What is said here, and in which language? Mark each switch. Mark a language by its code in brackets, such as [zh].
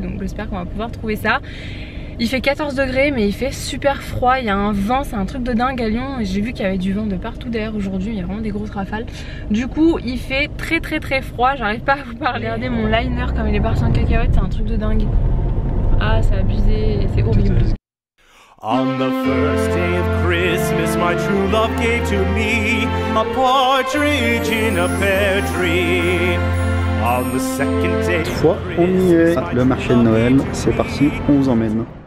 [fr] Donc j'espère qu'on va pouvoir trouver ça. Il fait 14 degrés mais il fait super froid, il y a un vent, c'est un truc de dingue à Lyon. J'ai vu qu'il y avait du vent de partout d'ailleurs aujourd'hui, il y a vraiment des grosses rafales. Du coup il fait très froid, j'arrive pas à vous parler. Regardez mon liner comme il est parti en cacahuète, c'est un truc de dingue. Ah c'est abusé, c'est horrible. [en] On the first day of Christmas my true love gave to me a partridge in a pear tree. On the second day [fr] cette fois on y est, le marché de Noël, c'est parti, on vous emmène.